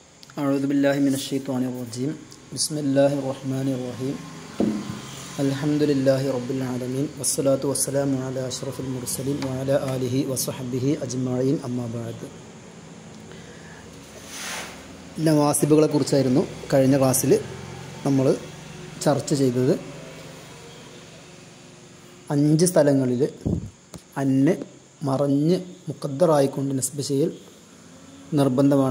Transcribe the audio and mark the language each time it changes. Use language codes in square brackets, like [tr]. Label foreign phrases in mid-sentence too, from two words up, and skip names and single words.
[ar] أعوذ بالله من الشيطان الرجيم بسم الله الرحمن الرحيم الحمد لله رب العالمين والصلاة والسلام على أشرف المرسلين وعلى آله وصحبه أجمعين أما بعد. [ml] നവാസിബുകളെ കുറിച്ചായിരുന്നു കഴിഞ്ഞ ക്ലാസ്സിൽ നമ്മൾ ചർച്ച ചെയ്തത്. 5 സ്ഥലങ്ങളിൽ അന്ന് മറഞ്ഞ് മുഖദ്ദറായിക്കൊണ്ട് നസ്ബ് ചെയ്യൽ നിർബന്ധമാണ്.